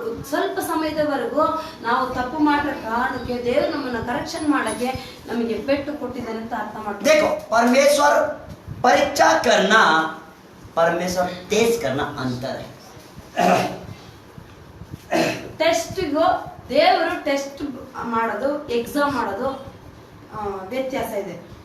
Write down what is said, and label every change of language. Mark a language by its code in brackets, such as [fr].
[kn] ಸ್ವಲ್ಪ ಸಮಯದವರೆಗೂ ನಾವು ತಪ್ಪು ಮಾಡಿದ ಕಾರಣಕ್ಕೆ ದೇವರು ನಮ್ಮನ್ನ ಕರೆಕ್ಷನ್ ಮಾಡಕ್ಕೆ ನಮಗೆ ಪೆಟ್ಟು ಕೊಟ್ಟಿದ್ದಾನೆ ಅಂತ ಅರ್ಥ ಮಾಡ್ತೀವಿ. [hi] देखो परमेश्वर परीक्षा करना परमेश्वर टेस्ट करना अंतर है. [kn] ಟೆಸ್ಟ್ಗೂ ದೇವರು ಟೆಸ್ಟ್ ಮಾಡೋದು ಎಕ್ಸಾಮ್ ಮಾಡೋದು ವ್ಯತ್ಯಾಸ ಇದೆ.